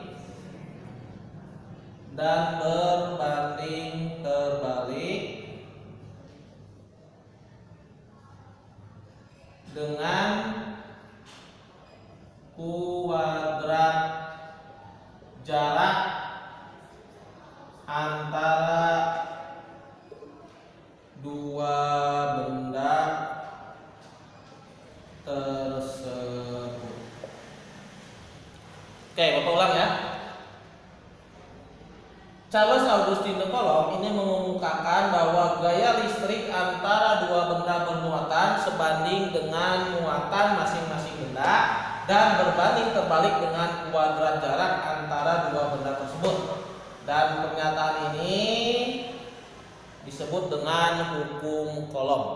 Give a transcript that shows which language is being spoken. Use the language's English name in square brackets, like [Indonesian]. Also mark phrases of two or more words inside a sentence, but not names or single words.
[Indonesian] dengan kuadrat jarak antara dua benda tersebut. Oke, Bapak ulang ya. Charles Augustin de Coulomb ini mengemukakan bahwa gaya listrik antara dua benda bermuatan sebanding dengan muatan masing-masing benda dan berbanding terbalik dengan kuadrat jarak antara dua benda tersebut. Dan pernyataan ini disebut dengan hukum Coulomb.